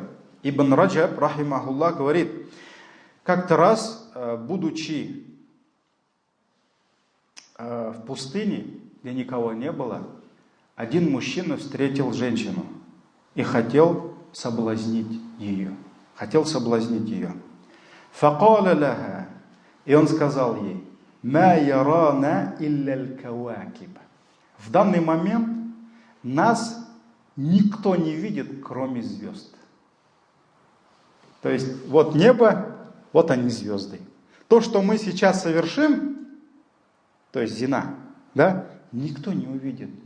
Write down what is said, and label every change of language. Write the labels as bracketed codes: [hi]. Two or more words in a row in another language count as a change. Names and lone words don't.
[ru] Ибн Раджаб, рахимахуллах, говорит: как-то раз, будучи в пустыне, где никого не было, один мужчина встретил женщину и хотел соблазнить ее. [ar] فقال لها, [ru] и он сказал ей: [ar] ما يرانا إلا الكواكب. [ru] В данный момент нас никто не видит, кроме звезд. То есть вот небо, вот они звезды. То, что мы сейчас совершим, то есть зина, да, никто не увидит.